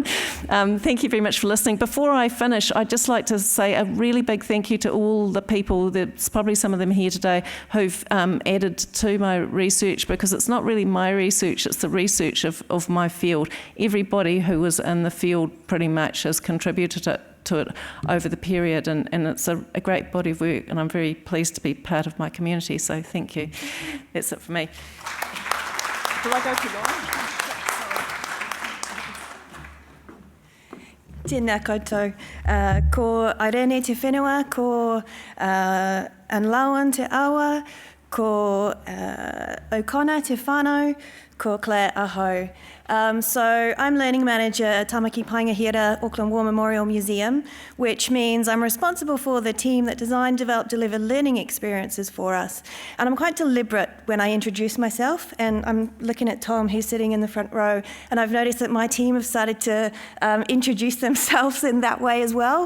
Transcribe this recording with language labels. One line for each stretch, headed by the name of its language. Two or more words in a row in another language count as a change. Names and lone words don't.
English: Thank you very much for listening. Before I finish, I'd just like to say a really big thank you to all the people, there's probably some of them here today, who've added to my research, because it's not really my research, it's the research of my field. Everybody who was in the field pretty much has contributed to it over the period, and it's a great body of work, and I'm very pleased to be part of my community, so thank you. That's it for me. Do I go too long?
Māori: Tēnā koutou. Ko Irene te whenua, ko Lanyon te awa, ko O'Connor te whānau, ko Claire aho.
English: So I'm Learning Manager at Tamaki Paingahira Auckland War Memorial Museum, which means I'm responsible for the team that design, develop, deliver learning experiences for us. And I'm quite deliberate when I introduce myself, and I'm looking at Tom, who's sitting in the front row, and I've noticed that my team have started to introduce themselves in that way as well.